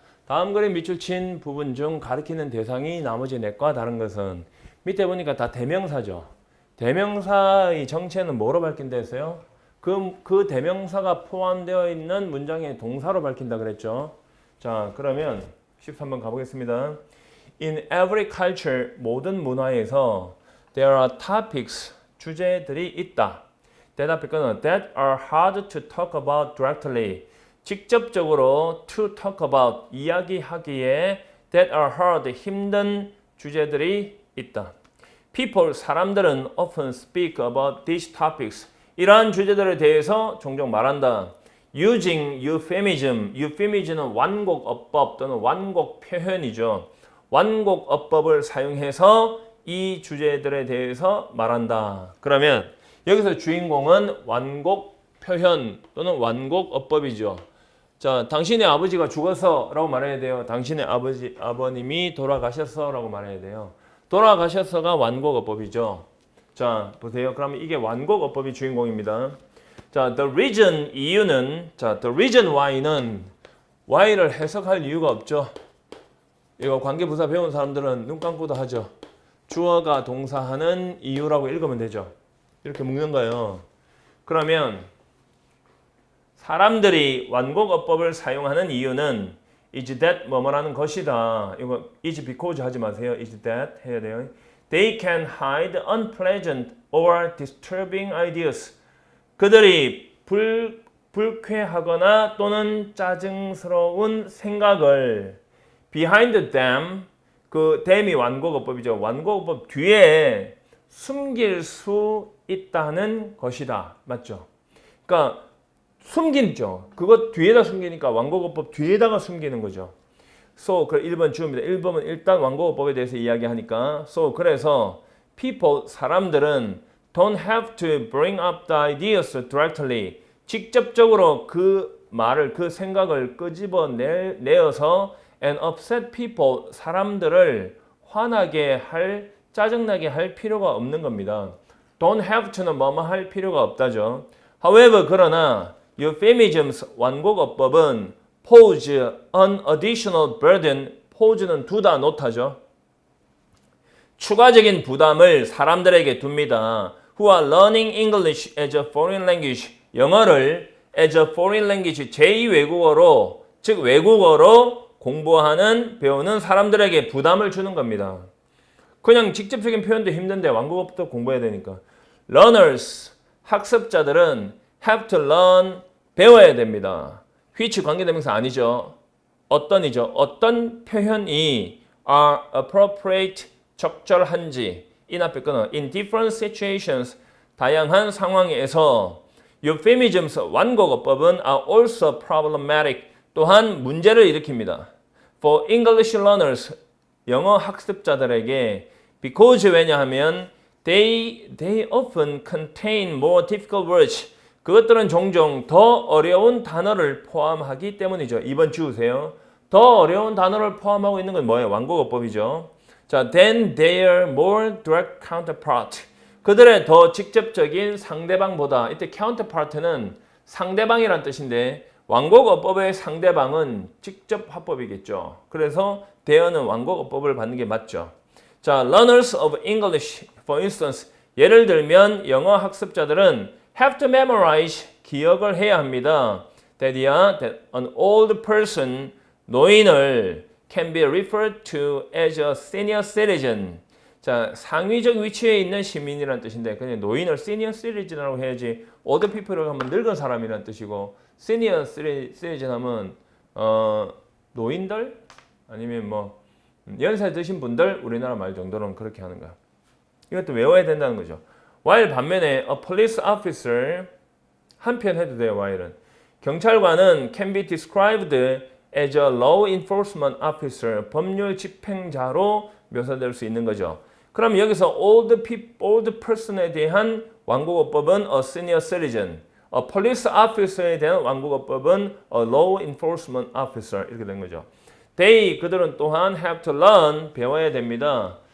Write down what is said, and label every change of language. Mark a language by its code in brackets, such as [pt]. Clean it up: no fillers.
[ko] 다음 그림 밑줄 친 부분 중 가리키는 대상이 나머지 넷과 다른 것은 밑에 보니까 다 대명사죠. 대명사의 정체는 뭐로 밝힌다 했어요? 그 대명사가 포함되어 있는 문장의 동사로 밝힌다 그랬죠. 자, 그러면 13번 가보겠습니다. [en] In every culture, [ko] 모든 문화에서 [en] there are topics, [ko] 주제들이 있다. 대답할거는 [en] that are hard to talk about directly. [ko] 직접적으로 [en] to talk about, [ko] 이야기하기에 [en] that are hard, [ko] 힘든 주제들이 있다. [en] People, [ko] 사람들은 [en] often speak about these topics. [ko] 이러한 주제들에 대해서 종종 말한다. [en] Using euphemism, [ko] euphemism은 완곡 어법 또는 완곡 표현이죠. 완곡 어법을 사용해서 이 주제들에 대해서 말한다. 그러면 여기서 주인공은 완곡 표현 또는 완곡 어법이죠. 자, 당신의 아버지가 죽어서 라고 말해야 돼요. 당신의 아버님이 돌아가셨어 라고 말해야 돼요. 돌아가셨어가 완곡어법이죠. 자, 보세요. 그러면 이게 완곡어법이 주인공입니다. 자, [en] the reason, [ko] 이유는, 자, [en] the reason why [ko] 는 why를 해석할 이유가 없죠. 이거 관계부사 배운 사람들은 눈 감고도 하죠. 주어가 동사하는 이유라고 읽으면 되죠. 이렇게 묶는 거예요. 그러면 사람들이 완곡어법을 사용하는 이유는 [en] is that [ko] 뭐뭐라는 것이다. 이거 [en] is because [ko] 하지 마세요. [en] is that [ko] 해야 돼요. [en] They can hide unpleasant or disturbing ideas. [ko] 그들이 불쾌하거나 또는 짜증스러운 생각을 [en] behind them, [ko] 그 them이 완곡어법이죠. 완곡어법 뒤에 숨길 수 있다는 것이다. 맞죠? 그러니까 숨긴죠. 그것 뒤에다 숨기니까 완곡어법 뒤에다가 숨기는 거죠. So, 그 1번 주입니다. 1번은 일단 완곡어법에 대해서 이야기하니까 [en] So, [ko] 그래서 [en] people, [ko] 사람들은 [en] don't have to bring up the ideas directly. [ko] 직접적으로 그 말을, 그 생각을 끄집어내어서 [en] and upset people, [ko] 사람들을 화나게 할, 짜증나게 할 필요가 없는 겁니다. [en] Don't have to [ko] 는 뭐뭐 할 필요가 없다죠. [en] However, [ko] 그러나 [en] euphemisms, [ko] 완곡어법은 [en] pose an additional burden, pose는 [ko] 두다, 놓다죠. 추가적인 부담을 사람들에게 둡니다. [en] Who are learning English as a foreign language, [ko] 영어를 [en] as a foreign language, [ko] 제2외국어로, 즉 외국어로 공부하는, 배우는 사람들에게 부담을 주는 겁니다. 그냥 직접적인 표현도 힘든데 완곡어법도 공부해야 되니까. [en] Learners, [ko] 학습자들은 [en] have to learn, [ko] 배워야 됩니다. which 관계대명사 아니죠. 어떤이죠. 어떤 표현이 [en] are appropriate, [ko] 적절한지 인 앞에 끊어 [en] in different situations, [ko] 다양한 상황에서 euphemisms, 완곡어법은 [en] are also problematic, [ko] 또한 문제를 일으킵니다. [en] For English learners, 영어 학습자들에게 because 왜냐하면 they often contain more difficult words, [ko] 그것들은 종종 더 어려운 단어를 포함하기 때문이죠. 2번 주우세요. 더 어려운 단어를 포함하고 있는 건 뭐예요? 완곡어법이죠. 자, [en] than their more direct counterpart, [ko] 그들의 더 직접적인 상대방보다, 이때 counterpart는 상대방이란 뜻인데 완곡어법의 상대방은 직접 화법이겠죠. 그래서 there는 완곡어법을 받는 게 맞죠. 자, [en] learners of English, for instance, [ko] 예를 들면 영어 학습자들은 [en] have to memorize, [ko] 기억을 해야 합니다. [en] that an old person, [ko] 노인을 [en] can be referred to as a senior citizen. [ko] 자, 상위적 위치에 있는 시민이라는 뜻인데 그냥 노인을 senior citizen이라고 해야지 [en] old people [ko] 을 하면 늙은 사람이라는 뜻이고 senior citizen 하면 노인들 아니면 뭐 연세 드신 분들, 우리나라 말 정도는 그렇게 하는 거야. 이것도 외워야 된다는 거죠. while 반면에 [en] a police officer, [ko] 한편 해도 돼요. while은 경찰관은 [en] can be described as a law enforcement officer, [ko] 법률 집행자로 묘사될 수 있는 거죠. 그럼 여기서 old person에 대한 완곡어법은 a senior citizen, a police officer에 대한 완곡어법은 a law enforcement officer, 이렇게 된 거죠. They, 그들은 또한 [en] have to learn, [ko] 배워야 됩니다.